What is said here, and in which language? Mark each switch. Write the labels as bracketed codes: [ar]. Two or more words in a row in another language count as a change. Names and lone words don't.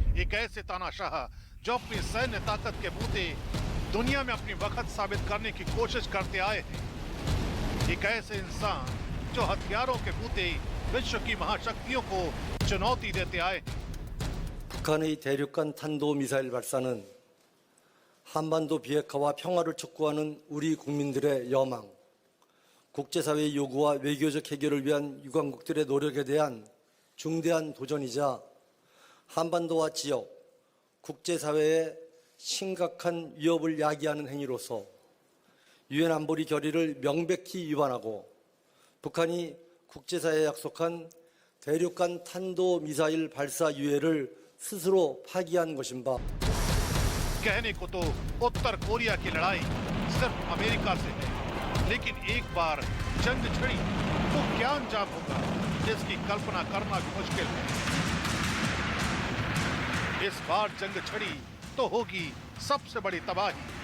[hi] एक ऐसे तानाशाह जो अपनी सैन्य ताकत के बूते दुनिया में अपनी वक्त साबित करने की कोशिश करते आए हैं। एक ऐसे इंसान जो हथियारों के बूते विश्व की महाशक्तियों को चुनौती देते आए हैं। [ko] 북한의 대륙간 탄도미사일 발사는 한반도 비핵화와 평화를 촉구하는 우리 국민들의 여망, 국제사회의 요구와 외교적 해결을 위한 유관국들의 노력에 대한 중대한 도전이자 한반도와 지역, 국제사회에 심각한 위협을 야기하는 행위로서 유엔 안보리 결의를 명백히 위반하고 북한이 국제사회에 약속한 대륙간 탄도미사일 발사 유예를 스스로 파기한 것인 바. [hi] कहने को तो उत्तर कोरिया की लड़ाई सिर्फ अमेरिका से है, लेकिन एक बार जंग छिड़ी तो क्या अंजाम होगा इसकी कल्पना करना भी मुश्किल है। इस बार जंग छिड़ी तो होगी सबसे बड़ी तबाही।